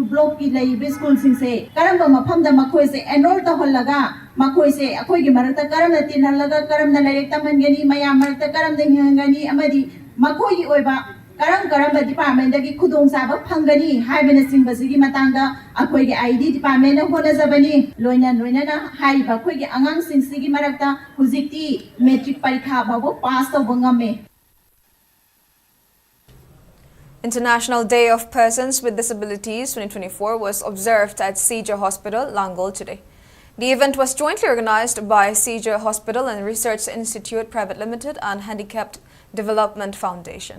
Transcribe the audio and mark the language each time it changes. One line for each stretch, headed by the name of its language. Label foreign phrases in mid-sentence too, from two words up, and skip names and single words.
Manipuri: block ki laiba school singse karamba mafamda makoise enroll tawhallaga makoise akoigi marakta karamna tinhallaga karamna lairek tamangani mayam marakta karamna hingani amadi makoigi oiba karam department dagi khudong saba phangani haibena singbasigi matangda akoigi
English: ID department
Manipuri: na honajabani loina na haiba akoigi angang singsigi marakta hujikti metric parikha babo pass tawbangame.
English: International Day of Persons with Disabilities 2024 was observed at CJ Hospital, Langol today. The event was jointly organized by CJ Hospital and Research Institute Private Limited and Handicapped Development Foundation.